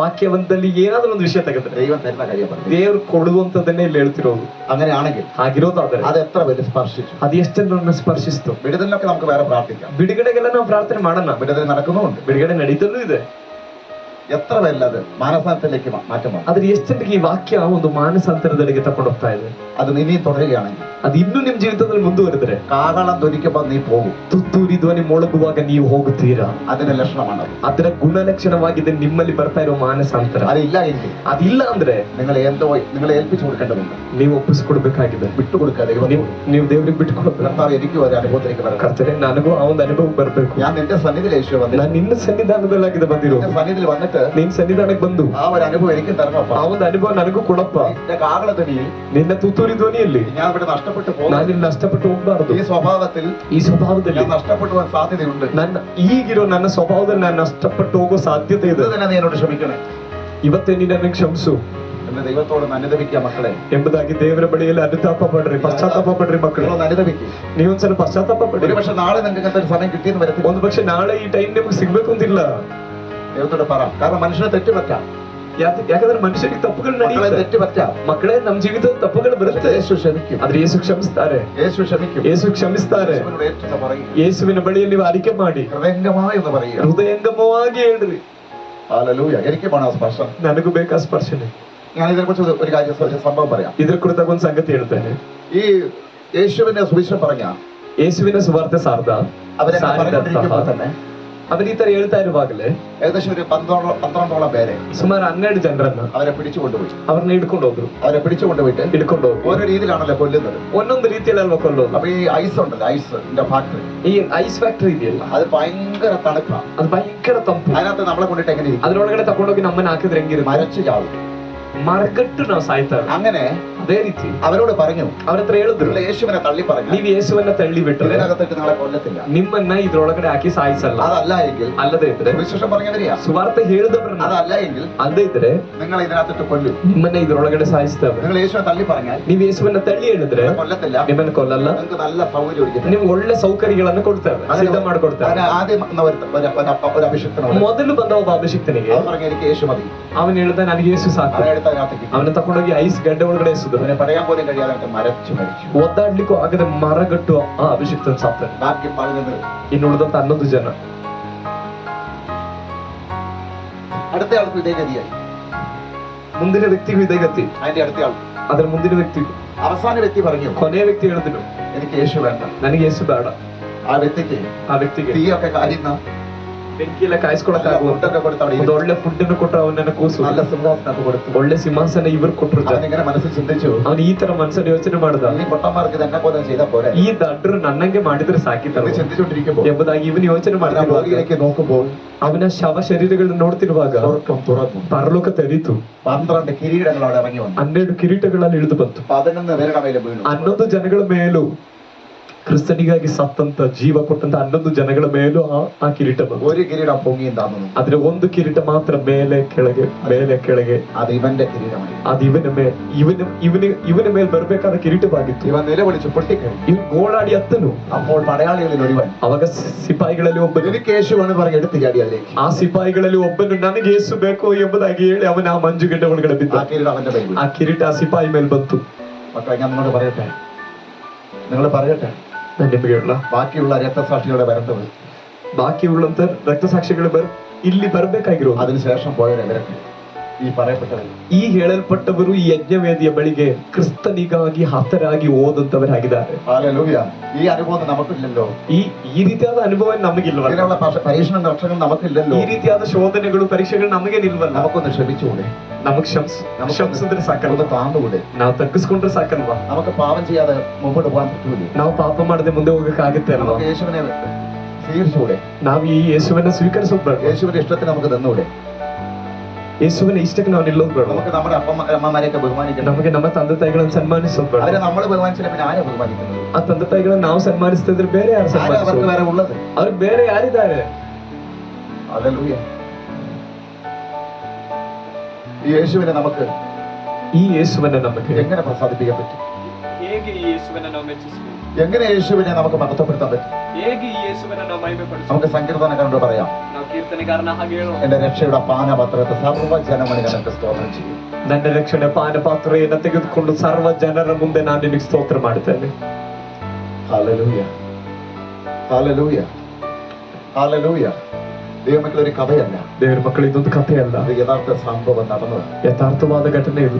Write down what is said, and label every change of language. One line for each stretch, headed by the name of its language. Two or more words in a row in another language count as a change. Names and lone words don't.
Kannada: ವಾಕ್ಯವಂತಲ್ಲಿ ಏನಾದ್ರೂ ಒಂದು ವಿಷಯ ತೆಗೆದ್ರೆ
Malayalam: ദൈവം തരുന്ന കാര്യം പറഞ്ഞു.
Kannada: ದೇವ್ರು ಕೊಡುವಂತದನ್ನೇ ಇಲ್ಲಿ ಹೇಳ್ತಿರೋದು.
Malayalam: അങ്ങനെയാണെങ്കിൽ
Kannada: ಹಾಗಿರೋದಾದ್ರೆ
Malayalam: അത് എത്ര പേര് സ്പർശിച്ചു?
Kannada: ಅದು ಎಷ್ಟು ಜನರನ್ನ ಸ್ಪರ್ಶಿಸ್ತು?
Malayalam: വിടുതലിനൊക്കെ നമുക്ക് വേറെ പ്രാർത്ഥിക്കാം.
Kannada: ಬಿಡುಗಡೆಗೆಲ್ಲ ನಾವು ಪ್ರಾರ್ಥನೆ ಮಾಡೋಣ.
Malayalam: വിടുതൽ നടക്കുന്നുമുണ്ട്.
Kannada: ಬಿಡುಗಡೆ ನಡೀತಲೂ ಇದೆ.
Malayalam: എത്ര പേരിലത് മാനസാന്തരത്തിലേക്ക് മാറ്റം വന്നു?
Kannada: ಆದ್ರೆ ಎಷ್ಟು ಜನರಿಗೆ ಈ ವಾಕ್ಯ ಒಂದು ಮಾನಸಾಂತರದೆಡೆಗೆ ತಕೊಂಡು ಹೋಗ್ತಾ ಇದೆ?
Malayalam: അത് ഇനിയും തുടരുകയാണെങ്കിൽ,
Kannada: ಅದು ಇನ್ನೂ ನಿಮ್ ಜೀವಿತದಲ್ಲಿ ಮುಂದುವರೆದ್ರೆ,
Malayalam: കാഹളം ധ്വനിക്കുമ്പോൾ നീ പോകും.
Kannada: ತುತ್ತೂರಿ ಧ್ವನಿ ಮೊಳಗುವಾಗ ನೀವು ಹೋಗುತ್ತೀರಾ.
Malayalam: അതിന്റെ ലക്ഷണമാണത്.
Kannada: ಅದರ ಗುಣಲಕ್ಷಣವಾಗಿದೆ ನಿಮ್ಮಲ್ಲಿ ಬರ್ತಾ ಇರೋ ಮಾನಸಾಂತರ.
Malayalam: അതില്ല എങ്കിൽ
Kannada: ಅದಿಲ್ಲ ಅಂದ್ರೆ
Malayalam: നിങ്ങളെ ഏൽപ്പിച്ചു കൊടുക്കേണ്ടതുണ്ട്.
Kannada: ನೀವು ಒಪ್ಪಿಸ್ಕೊಡ್ಬೇಕಾಗಿದೆ.
Malayalam: വിട്ടുകൊടുക്കുക.
Kannada: ನೀವು ದೇವ್ರಿಗೆ ಬಿಟ್ಕೊಡ್ಬೇಕು.
Malayalam: കർത്താവ് എനിക്ക് ഒരു അനുഭവത്തിലേക്ക് വരണം.
Kannada: ಕರ್ತನೆ, ನನಗೂ ಆ ಒಂದು ಅನುಭವ ಬರ್ಬೇಕು.
Malayalam: ഞാൻ നിന്റെ സന്നിധിയിൽ യേശു വന്നു.
Kannada: ನಾನು ನಿನ್ನ ಸನ್ನಿಧಾನದಲ್ಲಾಗಿದೆ ಬಂದಿರೋ.
Malayalam: നിന്റെ സന്നിധിയിൽ വന്നിട്ട്
Kannada: ನಿನ್ ಸನ್ನಿಧಾನಕ್ಕೆ ಬಂದು
Malayalam: ആ ഒരു അനുഭവം എനിക്കും തരണപ്പ.
Kannada: ಆ ಒಂದು ಅನುಭವ ನನಗೂ ಕೊಡಪ್ಪ.
Malayalam: നിന്റെ കാഹള ധ്വനിയിൽ
Kannada: ನಿನ್ನ ತುತ್ತೂರಿ ಧ್ವನಿಯಲ್ಲಿ
Malayalam: ഞാൻ ഇവിടെ നഷ്ടപ്പെട്ടു പോകും.
Kannada: ನಾನಿಲ್ಲಿ ನಷ್ಟಪಟ್ಟು ಹೋಗ್ಬಾರ್ದು.
Malayalam: ഈ സ്വഭാവത്തിൽ
Kannada: ಈ ಸ್ವಭಾವದಲ್ಲಿ
Malayalam: ഞാൻ നഷ്ടപ്പെട്ടു പോകാൻ സാധ്യതയുണ്ട്.
Kannada: ನನ್ನ ಈಗಿರೋ ನನ್ನ ಸ್ವಭಾವದಲ್ಲಿ ನಾನು ನಷ್ಟಪಟ್ಟು ಹೋಗೋ ಸಾಧ್ಯತೆ ಇದೆ.
Malayalam: ഇത് തന്നെ നീ എന്നോട് ക്ഷമിക്കണേ.
Kannada: ಇವತ್ತೇ ನೀನು ನನಗೆ ಕ್ಷಮಿಸು
Malayalam: എന്ന് ദൈവത്തോട് അനുദപിക്കുക മക്കളെ.
Kannada: ಎಂಬುದಾಗಿ ದೇವರ ಬಳಿಯಲ್ಲಿ ಅನುತಾಪ ಪಡ್ರಿ, ಪಶ್ಚಾತ್ತಾಪ ಪಡ್ರಿ ಮಕ್ಕಳು.
Malayalam: നിങ്ങളൊന്ന് അനുദപിക്കുക.
Kannada: ನೀವೊಂದ್ಸಲ ಪಶ್ಚಾತ್ತಾಪ ಪಡ್ರಿ.
Malayalam: ഒരു പക്ഷെ നാളെ നിങ്ങൾക്ക് ഇങ്ങനത്തെ ഒരു സമയം കിട്ടിയെന്ന് വരത്തില്ല.
Kannada: ಒಂದು ಪಕ್ಷ ನಾಳೆ ಈ ಟೈಮ್ ನಿಮ್ಗೆ ಸಿಗ್ಬೇಕು ಅಂತಿಲ್ಲ.
Malayalam: ദൈവത്തോട് പറ. കാരണം മനുഷ്യനെ തെറ്റുപറ്റാം.
Kannada: ಯಾಕಂದ್ರೆ ಮನುಷ್ಯರಿಗೆ ತಪ್ಪುಗಳು
Malayalam: മക്കളെ
Kannada: ನಡೆಯುತ್ತೆ.
Malayalam: തെറ്റുപറ്റാം.
Kannada: ಮಕ್ಕಳೇ, ನಮ್ ಜೀವಿತದ ತಪ್ಪುಗಳು ಬರುತ್ತೆ.
Malayalam: യേശു ക്ഷമിക്കും.
Kannada: ಆದ್ರೆ ಯೇಸು ಕ್ಷಮಿಸ್ತಾರೆ.
Malayalam: യേശു ക്ഷമിക്കും.
Kannada: ಯೇಸು ಕ್ಷಮಿಸ್ತಾರೆ.
Malayalam: യേശുവിനോട് ഏറ്റെന്ന് പറയും.
Kannada: ಯೇಸುವಿನ ಬಳಿಯಲ್ಲಿ ನೀವು ಅರಿಕೆ ಮಾಡಿ
Malayalam: ഹൃദയംഗമായി എന്ന് പറയുക.
Kannada: ಹೃದಯಂಗಮವಾಗಿ ಹೇಳ್ರಿ,
Malayalam: ഹല്ലേലൂയ. എനിക്ക് വേണം ആ സ്പർശം.
Kannada: ನನಗೂ ಬೇಕಾ ಸ್ಪರ್ಶನೆ.
Malayalam: ഞാൻ ഇതിനെക്കുറിച്ച് ഒരു കാര്യം, ഒരു സംഭവം പറയാം.
Kannada: ಇದ್ರ ಕುರಿತಾಗ ಒಂದು ಸಂಗತಿ ಹೇಳ್ತೇನೆ.
Malayalam: ഈ യേശുവിന്റെ സുവിശേഷം പറഞ്ഞ
Kannada: ಯೇಸುವಿನ ಸುವಾರ್ತೆ ಸಾರ್ದ
Malayalam: അവരെ പറഞ്ഞുകൊണ്ടിരിക്കുമ്പോൾ തന്നെ
Kannada: അവർ ಈ ತರ ಹೇಳ್ತಾ ಇರುವಾಗಲೇ
Malayalam: ഏകദേശം ഒരു 12ഓളം പേരെ
Kannada: ಸುಮಾರು 12 ಜನರನ್ನ
Malayalam: അവരെ പിടിച്ചുകൊണ്ടുപോയി.
Kannada: ಅವ್ರನ್ನ ಹಿಡ್ಕೊಂಡು ಹೋದ್ರು.
Malayalam: അവരെ പിടിച്ചുകൊണ്ടുപോയിട്ട്
Kannada: ಹಿಡ್ಕೊಂಡು ಹೋದ್ರು.
Malayalam: ഓരോ രീതിയിലാണല്ലോ കൊല്ലുന്നത്.
Kannada: ಒಂದೊಂದು ರೀತಿಯಲ್ಲಿ ಅಲ್ವಾ ಕೊಲ್ಲೋದು.
Malayalam: അപ്പൊ ഈ ഐസ് ഉണ്ടല്ലോ, ഐസിന്റെ ഫാക്ടറി,
Kannada: ಈ
English: ice factory
Kannada: ಇದೆಯಲ್ಲ,
Malayalam: അത് ഭയങ്കര തണുപ്പാണ്.
Kannada: ಅದು ಭಯಂಕರ ತಂಪು.
Malayalam: അതിനകത്ത് നമ്മളെ കൊണ്ടിട്ട് എങ്ങനെ ഇരിക്കും?
Kannada: ಅದ್ರೊಳಗಡೆ ತಗೊಂಡೋಗಿ ನಮ್ಮನ್ನ ಹಾಕಿದ್ರೆ ಹೆಂಗಿರುತ್ತೆ?
Malayalam: മരച്ചു ചാവും.
Kannada: ಮರಗಟ್ಟು ನಾವು ಸಾಯ್ತಾರೆ.
Malayalam: അങ്ങനെ
Kannada: ಅದೇ ರೀತಿ
Malayalam: അവരോട് പറഞ്ഞു,
Kannada: ಅವ್ರ ಹತ್ರ ಹೇಳಿದ್ರು,
Malayalam: നിങ്ങൾ യേശുവിനെ തള്ളി പറഞ്ഞു,
Kannada: ನೀವ್ ಯೇಸುವನ್ನ ತಳ್ಳಿ ಬಿಟ್ರೆ
Malayalam: ഇതിനകത്തിട്ട് നിങ്ങളെ കൊല്ലത്തില്ല.
Kannada: ನಿಮ್ಮನ್ನ ಇದ್ರೊಳಗಡೆ ಹಾಕಿ ಸಾಯಿಸಲ್ಲ.
Malayalam: അതല്ല എങ്കിൽ,
Kannada: ಅಲ್ಲದೆ ಇದ್ರೆ
Malayalam: സുവിശേഷം പറഞ്ഞവരെയാ,
Kannada: ಸುವಾರ್ತೆ ಹೇಳಿದವ್ರನ್ನ,
Malayalam: അതല്ല എങ്കിൽ
Kannada: ಅಲ್ಲದೆ ಇದ್ರೆ
Malayalam: നിങ്ങൾ ഇതിനകത്തിട്ട് കൊല്ലും.
Kannada: ನಿಮ್ಮನ್ನ ಇದ್ರೊಳಗಡೆ ಸಾಯಿಸ್ತೇವೆ.
Malayalam: നിങ്ങൾ യേശുവിനെ തള്ളി പറഞ്ഞാൽ
Kannada: ನೀವ್ ಯೇಸುವನ್ನ ತಳ್ಳಿ ಹೇಳಿದ್ರೆ
Malayalam: കൊല്ലത്തില്ല,
Kannada: ನಿಮ್ಮನ್ನ ಕೊಲ್ಲಲ್ಲ,
Malayalam: നിങ്ങൾക്ക് നല്ല സൗകര്യം ഒരുക്കി
Kannada: ನಿಮ್ಗೆ ಒಳ್ಳೆ ಸೌಕರ್ಯಗಳನ್ನು ಕೊಡ್ತೇವೆ, ಸಿದ್ಧ ಮಾಡ್ಕೊಡ್ತೇವೆ.
Malayalam: ആദ്യം ഒരു അഭിഷിക്തനോട്
Kannada: ಮೊದಲು ಬಂದ ಒಬ್ಬ ಅಭಿಷಿಕ್ತನಿಗೆ
Malayalam: അവൻ പറഞ്ഞു, എനിക്ക് യേശു മതി.
Kannada: ಅವನು ಹೇಳ್ದ, ನನಗೆ ಯೇಸು ಸಾಕು.
Malayalam: അവനെടുത്ത് അതിനകത്തേക്ക്
Kannada: ಅವನ ತಕೊಂಡೋಗಿ ಐಸ್ ಗಡ್ಡೆ ಒಳಗಡೆ ಎಸೆದು
Malayalam: അവനെ പറയാൻ പോലും കഴിയാതെ മരച്ചു മരിച്ചു.
Kannada: ಒದ್ದಾಡ್ಲಿಕ್ಕೂ ಆಗದೆ ಮರಗಟ್ಟು ಆ ಅಭಿಷಿಕ್ತನ ಸಾಕ್ತಾನೆ.
Malayalam: ബാക്കി 11
Kannada: ಇನ್ನು ಉಳಿದಂತ 11 ಜನ.
Malayalam: അടുത്ത ആൾക്ക് ഇതേ ഗതിയായി.
Kannada: ಮುಂದಿನ ವ್ಯಕ್ತಿಗೂ ಇದೇ ಗತಿ.
Malayalam: അതിന്റെ അടുത്ത ആൾ,
Kannada: ಅದರ ಮುಂದಿನ ವ್ಯಕ್ತಿ,
Malayalam: അവസാന വ്യക്തി പറഞ്ഞു,
Kannada: ಕೊನೆಯ ವ್ಯಕ್ತಿ ಹೇಳಿದ್ರು,
Malayalam: എനിക്ക് യേശു വേണ്ട.
Kannada: ನನಗೆ ಯೇಸು ಬೇಡ.
Malayalam: ആ വ്യക്തിക്ക്
Kannada: ಆ ವ್ಯಕ್ತಿಗೆ
Malayalam: തീയൊക്കെ കായുന്ന
Kannada: ಬೆಂಕಿಯೆಲ್ಲ ಕಾಯಿಸ್ಕೊಳಕ್ಕಾಗುವ
Malayalam: ഫുഡൊക്കെ കൊടുത്ത് അവിടെ
Kannada: ಒಂದು
Malayalam: ഇരുത്തി.
Kannada: ಒಳ್ಳೆ ಫುಡ್ ಅನ್ನು ಕೊಟ್ಟರು ಅವನನ್ನ ಕೂಸು
Malayalam: നല്ല സിംഹാസനമൊക്കെ കൊടുത്തു.
Kannada: ಒಳ್ಳೆ ಸಿಂಹಾಸನ ಇವರು ಕೊಟ್ರು
Malayalam: അവനിങ്ങനെ മനസ്സിൽ ചിന്തിച്ചു,
Kannada: ಅವನು ಈ ತರ ಮನಸ್ಸಲ್ಲಿ ಯೋಚನೆ ಮಾಡ್ದ
Malayalam: ഈ പൊട്ടന്മാർക്ക് ഇത് എന്നെ പോലെ ചെയ്താൽ പോരെ
Kannada: ಈ ದಡ್ಡರು ನನ್ನಂಗೆ ಮಾಡಿದ್ರೆ ಸಾಕಿತರ
Malayalam: എന്ന് ചിന്തിച്ചുകൊണ്ടിരിക്കുമ്പോൾ
Kannada: ಎಂಬುದಾಗಿ ಇವನು ಯೋಚನೆ
Malayalam: അവൻ ആ
Kannada: ಮಾಡ್ತಿರುವಾಗ
Malayalam: ഭൂമിയിലേക്ക് നോക്കുമ്പോൾ
Kannada: ಅವನ ಶವ ಶರೀರಗಳನ್ನ ನೋಡ್ತಿರುವಾಗ
Malayalam: സ്വർഗ്ഗം തുറന്നു.
Kannada: ಪರಲೋಕ ತೆರೀತು
Malayalam: 12 കിരീടങ്ങൾ അവിടെ ഇറങ്ങി വന്നു.
Kannada: 12 ಕಿರೀಟಗಳಲ್ಲಿ ಇಳಿದು ಬಂತು
Malayalam: 11 പേരുടെ മേലെ വീണു.
Kannada: 11 ಜನಗಳ ಮೇಲೂ ಕ್ರಿಸ್ತನಿಗಾಗಿ ಸತ್ತಂತ ಜೀವ ಕೊಟ್ಟಂತ 11 ಜನಗಳ ಮೇಲೂ ಆ ಕಿರೀಟ ಬಂತು.
Malayalam: ഒരു കിരീടം പൊങ്ങിയും താന്നു.
Kannada: ಆದ್ರೆ ಒಂದು ಕಿರೀಟ ಮಾತ್ರ ಮೇಲೆ ಕೆಳಗೆ
Malayalam: അത് ഇവന്റെ കിരീടമായി.
Kannada: ಅದು ಇವನ ಮೇಲೆ ಬರ್ಬೇಕಾದ ಕಿರೀಟವಾಗಿತ್ತು.
Malayalam: ഇവൻ നിലവിളിച്ചു പൊട്ടിക്കഴിഞ്ഞു.
Kannada: ಇವನು ಗೋಳಾಡಿ ಅತ್ತನು.
Malayalam: അപ്പോൾ പടയാളികളിൽ ഒരുവൻ
Kannada: ಅವಾಗ ಸಿಪಾಯಿಗಳಲ್ಲಿ ಒಬ್ಬನು
Malayalam: എനിക്ക് യേശുവാണ് പറഞ്ഞ് എടുത്തു ചാടി അതിലേക്ക്.
Kannada: ಆ ಸಿಪಾಯಿಗಳಲ್ಲಿ ಒಬ್ಬನು ನನಗೆ ಯೇಸು ಬೇಕು ಎಂಬುದಾಗಿ ಹೇಳಿ ಅವನ ಆ ಮಂಜುಗಡ್ಡೆ ಒಳಗಡೆ ಬಿದ್ದ.
Malayalam: ആ കിരീടം അവന്റെ കയ്യിൽ.
Kannada: ಆ ಕಿರೀಟ ಆ ಸಿಪಾಯಿ ಮೇಲೆ ಬಂತು.
Malayalam: മക്കളെ ഞാൻ നിങ്ങളോട് പറയട്ടെ, നിങ്ങൾ പറയട്ടെ,
Kannada: ನಾನು ನಿಮಗೆ ಹೇಳ
Malayalam: ബാക്കിയുള്ള രക്തസാക്ഷികളുടെ വരേണ്ടത്
Kannada: ಬಾಕಿಯುಳ್ಳಂತ ರಕ್ತಸಾಕ್ಷಿಗಳು ಇಲ್ಲಿ ಬರ್ಬೇಕಾಗಿರೋದು.
Malayalam: അതിനുശേഷം പോയവരൊക്കെ ഈ പറയപ്പെട്ടവർ
Kannada: ಈ ಹೇಳಲ್ಪಟ್ಟವರು ಈ ಯಜ್ಞವೇದಿಯ ಬಳಿಗೆ ಕ್ರಿಸ್ತನಿಗಾಗಿ ಹತರಾಗಿ ಓದಂತವರಾಗಿದ್ದಾರೆ.
Malayalam: ഹല്ലേലൂയ. ഈ അനുഭവം നമുക്കില്ലല്ലോ.
Kannada: ಈ ರೀತಿಯಾದ ಅನುಭವ ನಮಗಿಲ್ವಲ್ಲ.
Malayalam: ഇതിനുള്ള പരീക്ഷണ ലക്ഷങ്ങൾ നമുക്കില്ലല്ലോ.
Kannada: ಈ ರೀತಿಯಾದ ಶೋಧನೆಗಳು ಪರೀಕ್ಷೆಗಳು ನಮಗೆ ನಿಲ್ವಲ್ಲ.
Malayalam: നമുക്കൊന്ന് ക്ഷമിച്ചുകൂടെ?
Kannada: ನಮಗ್ ಕ್ಷಮಿಸಿದ್ರೆ ಸಾಕಲ್ವ?
Malayalam: ഒന്ന് താന്നുകൂടെ?
Kannada: ನಾವು ತಗ್ಗಿಸ್ಕೊಂಡ್ರೆ ಸಾಕಲ್ವಾ?
Malayalam: നമുക്ക് പാപം ചെയ്യാതെ മുമ്പോട്ട് പോകാൻ പറ്റൂലേ?
Kannada: ನಾವು ಪಾಪ ಮಾಡದೆ ಮುಂದೆ ಹೋಗಕ್ಕಾಗುತ್ತೆ ಅಲ್ವಾ?
Malayalam: നമുക്ക് യേശുവിനെ സ്വീകരിച്ചുകൂടെ?
Kannada: ನಾವು ಈ ಯೇಸುವನ್ನ ಸ್ವೀಕರಿಸೋದು ಬೇಡ.
Malayalam: യേശുവിന്റെ ഇഷ്ടത്തിന് നമുക്ക് തന്നൂടെ?
Kannada: ಯೇಸುವಿನ ಇಷ್ಟಕ್ಕೆ ನಾವು ನಿಲ್ಲೋದು ಬೇಡ.
Malayalam: നമുക്ക് നമ്മുടെ അമ്മമാരെയൊക്കെ ബഹുമാനിക്കണം.
Kannada: ನಮಗೆ ನಮ್ಮ ತಂದೆ ತಾಯಿಗಳನ್ನ ಸನ್ಮಾನಿಸೋದು ಬೇಡ.
Malayalam: അവരെ നമ്മൾ ബഹുമാനിച്ചില്ല പിന്നെ ആരെ ബഹുമാനിക്കുന്നത്?
Kannada: ಆ ತಂದೆ ತಾಯಿಗಳನ್ನ ನಾವು ಸನ್ಮಾನಿಸ್ತಿದ್ರೆ ಬೇರೆ ಯಾರು
Malayalam: ആരാ അവർക്ക്
Kannada: ಸನ್ಮಾನಿಸೋದು?
Malayalam: വേറെ ഉള്ളത്?
Kannada: ಅವ್ರಿಗೆ ಬೇರೆ ಯಾರಿದ್ದಾರೆ?
Malayalam: ഹല്ലേലൂയ. ഈ യേശുവിനെ നമുക്ക്
Kannada: ಈ ಯೇಸುವನ್ನ ನಮಗೆ
Malayalam: എങ്ങനെ പ്രസാദിപ്പിക്കാൻ പറ്റും?
Kannada: ಹೇಗೆ ಈ ಯೇಸುವನ್ನು ನಾವು ಮೆಚ್ಚಿಸಬೇಕು?
Malayalam: എങ്ങനെ യേശുവിനെ നമുക്ക് മഹത്വപ്പെടുത്താൻ പറ്റും?
Kannada: ಹೇಗೆ ಈ ಯೇಸುವನ್ನು ನಾವು ಮಹಿಮೆಪಡಿಸಬೇಕು?
Malayalam: നമുക്ക് സങ്കീർത്തനക്കാരനോട് പറയാം,
Kannada: ನಾವು ಕೀರ್ತನೆಗಾರನ ಹಾಗೆ ಹೇಳೋಣ.
Malayalam: എന്റെ രക്ഷയുടെ പാനപാത്രത്തെ സർവ്വജനമണി നിനക്ക് സ്തോത്രം ചെയ്യും.
Kannada: ನನ್ನ ರಕ್ಷಣೆ ಪಾನಪಾತ್ರೆಯನ್ನು ತೆಗೆದುಕೊಂಡು ಸರ್ವ ಜನರ ಮುಂದೆ ನಾನು ನಿನಗೆ ಸ್ತೋತ್ರ ಮಾಡುತ್ತೇನೆ.
Malayalam: ഹല്ലേലൂയ. ഹല്ലേലൂയ. ഹല്ലേലൂയ. ദൈവമക്കളെ, ഒരു കഥയല്ല,
Kannada: ದೇವರ ಮಕ್ಕಳು, ಇದೊಂದು ಕಥೆಯಲ್ಲ,
Malayalam: ഇത് യഥാർത്ഥ സംഭവം നടന്നത്.
Kannada: ಯಥಾರ್ಥವಾದ ಘಟನೆ ಇದು.